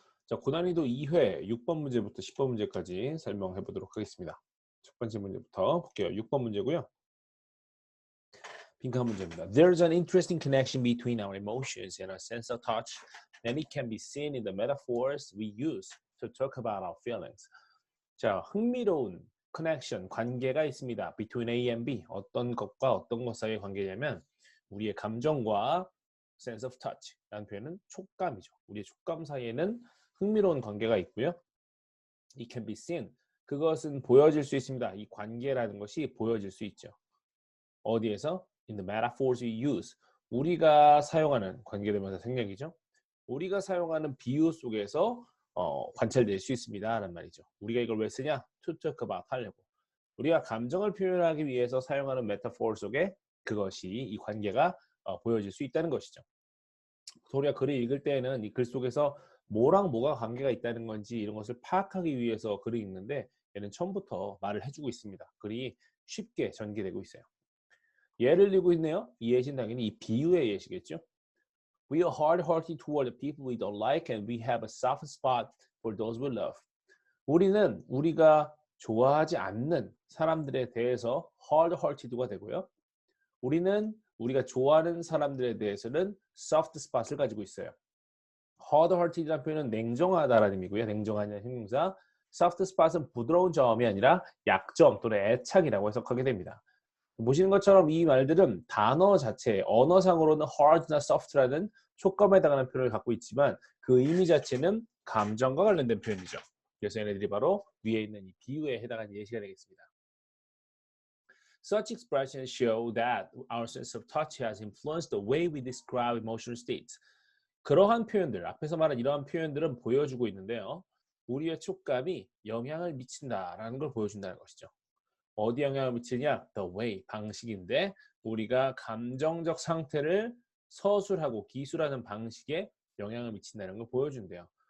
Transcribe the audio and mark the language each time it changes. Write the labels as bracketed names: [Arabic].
[Korean] 자, 고난이도 2회 6번 문제부터 10번 문제까지 설명해 보도록 하겠습니다. 첫 번째 문제부터 볼게요. 6번 문제고요. 빈칸 문제입니다. [English] There's an interesting connection between our emotions and our sense of touch, and it can be seen in the metaphors we use to talk about our feelings. [Korean] 자, 흥미로운 connection, 관계가 있습니다. [English] Between A and B. [Korean] 어떤 것과 어떤 것 사이의 관계냐면 우리의 감정과 [English] sense of touch [Korean] 라는 표현은 촉감이죠. 우리의 촉감 사이에는 흥미로운 관계가 있고요. [English] It can be seen. [Korean] 그것은 보여질 수 있습니다. 이 관계라는 것이 보여질 수 있죠. 어디에서? [English] In the metaphors we use. [Korean] 우리가 사용하는 관계대명사 생략이죠. 우리가 사용하는 비유 속에서 관찰될 수 있습니다. 라는 말이죠. 우리가 이걸 왜 쓰냐? [English] To talk about [Korean] 하려고. 우리가 감정을 표현하기 위해서 사용하는 메타포 속에 그것이 이 관계가 보여질 수 있다는 것이죠. 우리가 글을 읽을 때에는 이 글 속에서 뭐랑 뭐가 관계가 있다는 건지 이런 것을 파악하기 위해서 글을 읽는데 얘는 처음부터 말을 해주고 있습니다. 글이 쉽게 전개되고 있어요. 예를 들고 있네요. 이 예시는 당연히 이 비유의 예시겠죠. [English] We are hard-hearted toward the people we don't like and we have a soft spot for those we love. [Korean] 우리는 우리가 좋아하지 않는 사람들에 대해서 hard-hearted가 되고요. 우리는 우리가 좋아하는 사람들에 대해서는 soft spot을 가지고 있어요. hard-hearted라는 표현은 냉정하다라는 의미고요. 냉정하냐는 형용사. soft spot은 부드러운 점이 아니라 약점 또는 애착이라고 해석하게 됩니다. 보시는 것처럼 이 말들은 단어 자체, 언어상으로는 hard나 soft라는 촉감에 해당하는 표현을 갖고 있지만 그 의미 자체는 감정과 관련된 표현이죠. 그래서 얘네들이 바로 위에 있는 이 비유에 해당하는 예시가 되겠습니다. [English] Such expressions show that our sense of touch has influenced the way we describe emotional states. [Korean] 그러한 표현들, 앞에서 말한 이러한 표현들은 보여주고 있는데요. 우리의 촉감이 영향을 미친다라는 걸 보여준다는 것이죠. 어디 영향을 미치냐? [English] The way, [Korean] 방식인데 우리가 감정적 상태를 서술하고 기술하는 방식에 영향을 미친다는 걸 보여준대요.